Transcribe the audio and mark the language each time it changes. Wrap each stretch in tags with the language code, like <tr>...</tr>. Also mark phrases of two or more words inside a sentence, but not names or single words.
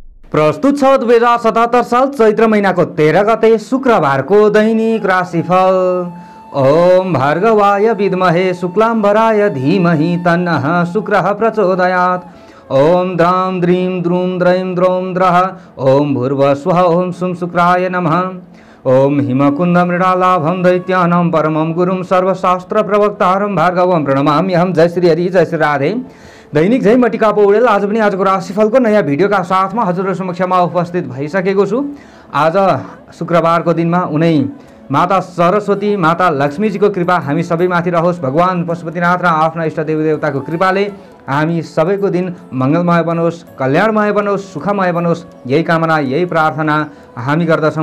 <ne>प्रस्तुत छ 2077 साल चैत्र महिनाको 13 गते शुक्रबारको दैनिक राशिफल।</ne> <sa>ओम भार्गवाय विद्महे शुक्लाम्बराय धीमहि तन्नः शुक्रः प्रचोदयात्। ओम द्रां द्रीं द्रूं द्रैं द्रौं द्रः। ओम भूर्भुवस्वः। ओम सुं शुक्राय नमः। ओम हिमकुंद मृणालाभं दैत्यानां परमं गुरुं सर्वशास्त्र प्रवक्तारं भार्गवं प्रणमाम्यहं।</sa> <ne>जय श्री हरि, जय श्री राधे। दैनिक जय मटिका पौडेल आज पनि आजको राशिफलको नयाँ भिडियोका साथमा हजुरहरु समक्षमा उपस्थित भइसकेको छु। आज शुक्रबारको दिनमा उनै माता सरस्वती, माता लक्ष्मीजीको कृपा हामी सबैमाथि रहोस्। भगवान पशुपतिनाथ र आफ्ना इष्ट देवी देवताको कृपाले हामी सबैको दिन मंगलमय बनोस्, कल्याणमय बनोस्, सुखमय बनोस्, यही कामना, यही प्रार्थना हामी गर्दछौँ।</ne>